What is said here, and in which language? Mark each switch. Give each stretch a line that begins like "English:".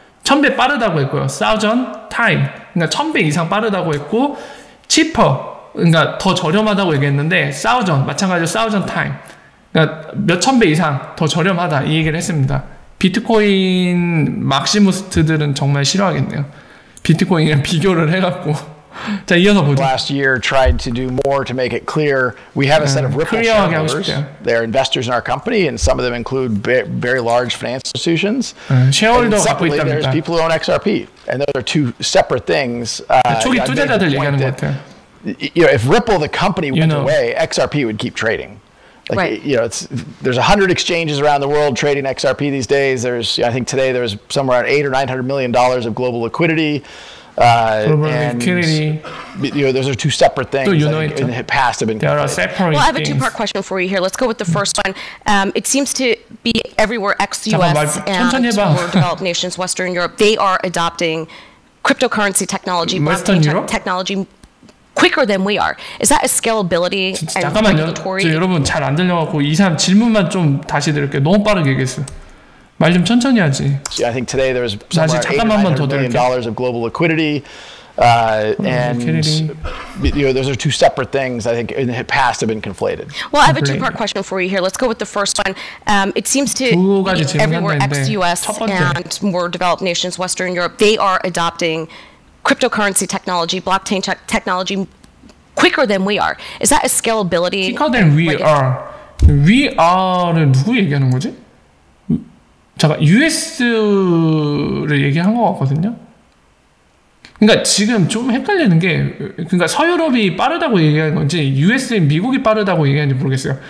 Korean: 1000배 빠르다고 했고요.
English: 1000 time,
Korean: 그러니까 1000배 이상 빠르다고 했고 cheaper, 그러니까 더 저렴하다고 얘기했는데 1000, 마찬가지로 1000 time, 그러니까 몇천 배 이상 더 저렴하다 이 얘기를 했습니다. 비트코인 막시무스트들은 정말 싫어하겠네요. 비트코인이랑 비교를 해갖고 자 이어서 보죠.
English: Last year tried to do more to make it clear. We have a set of Ripple shareholders. They're investors in our company, and some of them include very large financial institutions.
Korean: 쉐어홀더 갖고 있답니다.
English: There's
Korean: 있답니다.
English: people who own XRP, and those are two separate things.
Korean: 초기 투자자들 얘기하는 것 같아요.
English: You know, if Ripple the company went away, XRP would keep trading. Like, right. You know, there's 100 exchanges around the world trading XRP these days. I think today there's somewhere around $800 or $900 million of global liquidity. And liquidity. You know, those are two separate things. In the past have been. There are separate. Well, I have a two-part question for you here. Let's go with the first one. It seems to be everywhere ex-US and more developed nations, Western Europe, they are adopting cryptocurrency technology, blockchain technology. Quicker than we are. Is that a scalability and regulatory?
Korean: 여러분 잘 안 들려갖고 이 사람 질문만 좀 다시 드릴게요. 너무 빠르게 얘기했어. 말 좀 천천히 하지.
English: I think today there's somewhere $800 million of global liquidity. And you know, those are two separate things. I think in the past have been conflated. Well, I have a two-part question for you here. Let's go with the first one. It seems to be everywhere ex-US and more developed nations, Western Europe, they are adopting cryptocurrency technology, blockchain technology quicker than we are. Is that a scalability? Quicker than we are. We are
Korean: 는 누구 얘기하는 거지? 잠깐, US를 얘기한 것 같거든요. 그러니까 지금 좀 헷갈리는 게 그러니까 서유럽이 빠르다고 얘기하는 건지 미국이 빠르다고 얘기하는지 모르겠어요.